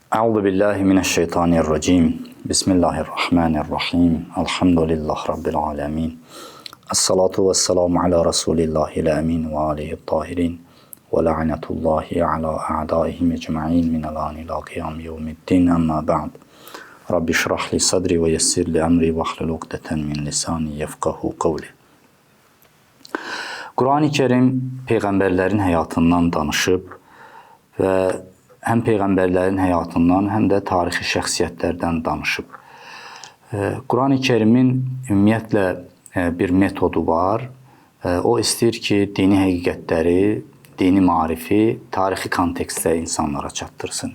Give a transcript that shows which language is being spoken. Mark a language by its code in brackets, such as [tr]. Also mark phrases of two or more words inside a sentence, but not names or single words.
[ar] أعوذ بالله من الشيطان الرجيم. بسم الله الرحمن الرحيم. الحمد لله رب العالمين. والصلاة والسلام على رسول الله الأمين وآله الطاهرين. ولعنة الله على أعدائهم أجمعين من الآن إلى قيام يوم الدين. أما بعد. رب اشرح لي صدري ويسر لي أمري واحلل عقدة من لساني يفقهوا قولي. [az] Kur'an-ı Kerim peyğəmbərlərin həyatından danışıb və həm peyğəmbərlərin həyatından, həm də tarixi şəxsiyyətlərdən danışıb. Kur'an-ı Kerimin ümumiyyətlə bir metodu var. O istəyir ki, dini həqiqətləri, dini marifi tarixi kontekstdə insanlara çatdırsın.